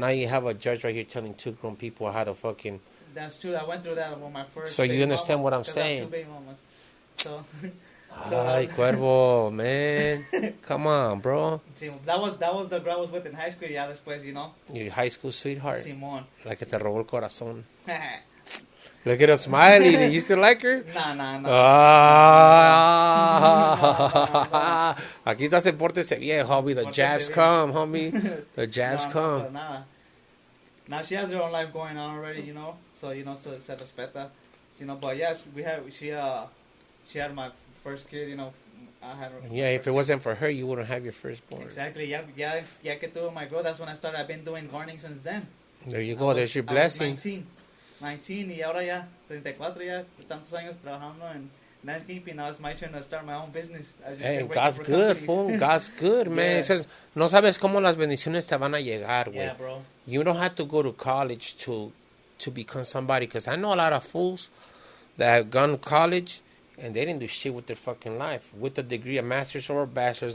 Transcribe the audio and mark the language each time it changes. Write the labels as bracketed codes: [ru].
[en] now you have a judge right here telling two grown people how to fucking. That's true. I went through that with my first. So you baby understand mama, what I'm 'cause I have saying? two baby mamas. So. Ay, Cuervo, man. Come on, bro. Sí, that was the girl I was with in high school. [es] Ya después, [en] you know. Your high school sweetheart. [es] Simón. La que te robó el corazón. [en] Look at her smiling. You still like her? Nah. Ah. [es] Aquí está se pórtese bien, homie. [en] The jabs come, homie. The jabs come. [es] Nada. [en] Now she has her own life going on already, you know. So [es] se respeta, [en] you know. But yes, she had my first kid, you know. I had her. Yeah, if it wasn't for her, you wouldn't have your firstborn. Exactly. Yeah. [es] Que tuve [en] my girl. That's when I started. I've been doing gardening since then. There you go. There's your blessing. [es] 19 y ahora ya 34 ya tantos años trabajando en landscaping. [en] Now it's my turn to start my own business. Hey, God's good, fool. God's good, man. Yeah. It says, [es] no sabes cómo las bendiciones te van a llegar, güey. [en] Yeah, bro. You don't have to go to college to become somebody. Because I know a lot of fools that have gone to college and they didn't do shit with their fucking life. With a degree, a master's or a bachelor's.